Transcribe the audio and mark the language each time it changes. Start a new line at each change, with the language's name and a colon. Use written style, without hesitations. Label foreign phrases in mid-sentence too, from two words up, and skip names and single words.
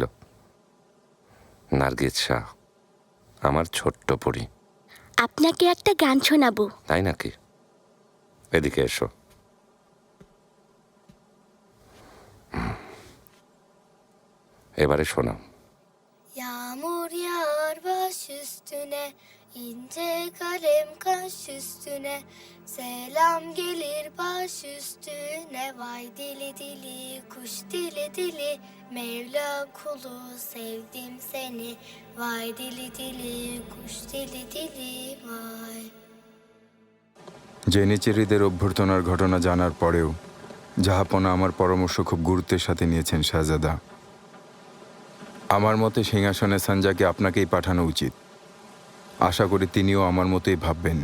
Bangla: নার্গিস শাহ, আমার ছোট্ট পরী। আপনাকে একটা গান শোনাবো। তাই নাকি? এদিকে এসো। এবারে শোনাও।
Turkish: Yağmur yağar baş üstüne, ince kalem kaş üstüne, selam gelir baş üstüne, vay dili dili kuş dili dili, Mevla kulu sevdim seni, vay dili dili kuş dili dili vay.
Bangla: জেনিচেরিদের অভ্যর্থনার ঘটনা জানার পরেও জাহাপনা আমার পরামর্শ খুব গুরুত্বের সাথে নিয়েছেন শাহজাদা। আমার মতে সিংহাসনে সানজাকে আপনাকেই পাঠানো উচিত। আশা করি তিনিও আমার মতোই ভাববেন।